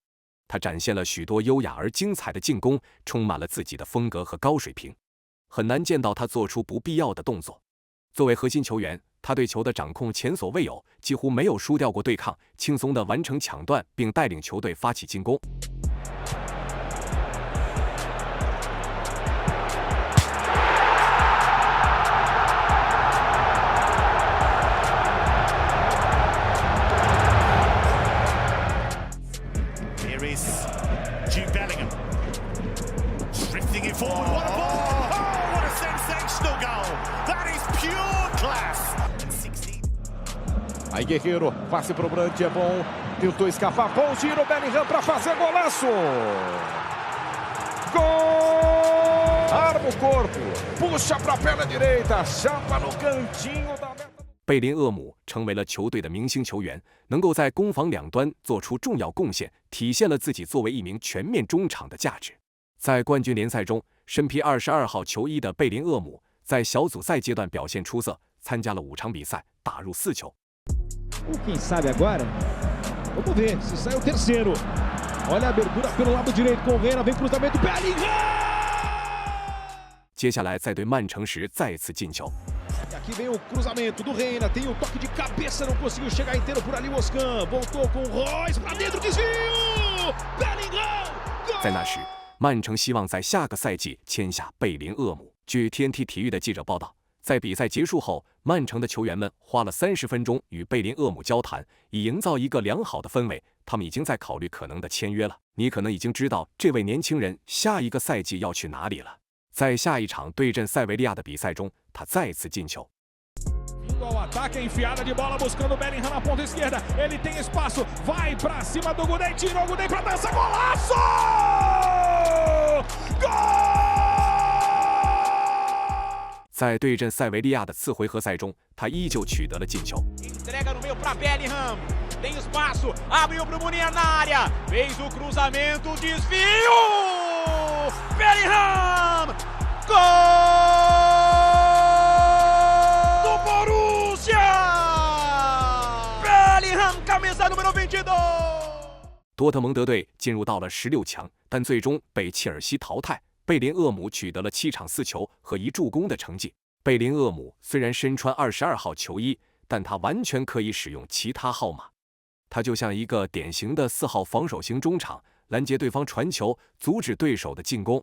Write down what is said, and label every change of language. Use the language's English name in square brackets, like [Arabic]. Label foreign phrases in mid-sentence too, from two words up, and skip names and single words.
[Chinese] 他展现了许多优雅而精彩的进攻，充满了自己的风格和高水平。很难见到他做出不必要的动作。作为核心球员，他对球的掌控前所未有，几乎没有输掉过对抗，轻松地完成抢断，并带领球队发起进攻。 [English] Here is Jude Bellingham drifting it forward. What a ball! Oh, what a sensational goal! [Portuguese] Guerreiro, passe pro Brandt, é bom. Tentou escapar, bom giro, Bellingham para fazer golaço. Gol! Arma o corpo, puxa para a perna direita, chapa no cantinho da meta。 [Chinese] 贝林厄姆成为了球队的明星球员，能够在攻防两端做出重要贡献，体现了自己作为一名全面中场的价值。在冠军联赛中，身披22号球衣的贝林厄姆在小组赛阶段表现出色，参加了5场比赛，打入4球。 [Portuguese] Quem sabe agora? Vamos ver se sai o terceiro. Olha a abertura pelo lado direito com o Reina, vem cruzamento, Bellingham! [Chinese] 接下来在对曼城时再次进球。 [Portuguese] Aqui vem o cruzamento do Reina, tem o toque de cabeça, não conseguiu chegar inteiro por ali o Oscan, voltou com o Royce pra dentro, desvio! Bellingham! [Chinese] 在那时，曼城希望在下个赛季签下贝林厄姆。据 TNT 体育的记者报道，在比赛结束后，曼城的球员们花了30分钟与贝林厄姆交谈，以营造一个良好的氛围。他们已经在考虑可能的签约了。你可能已经知道这位年轻人下一个赛季要去哪里了。在下一场对阵塞维利亚的比赛中，他再次进球。 [Portuguese] Vindo ao ataque, enfiada de bola buscando o Bellingham na ponta esquerda. Ele tem espaço, vai pra cima do Gudei, tirou o Gudei pra dança, golaço! Gol! [Chinese] 在对阵塞维利亚的次回合赛中，他依旧取得了进球。 [Portuguese] Entrega no meio pra Bellingham, tem espaço, abriu pro Munier na área, fez o cruzamento, desvio! Bellingham! Gol! Do Borussia! Bellingham, camisa número 22! [Chinese] 多特蒙德队进入到了16强，但最终被切尔西淘汰。贝林厄姆取得了7场4球和1助攻的成绩。贝林厄姆虽然身穿22号球衣，但他完全可以使用其他号码。他就像一个典型的4号防守型中场，拦截对方传球，阻止对手的进攻。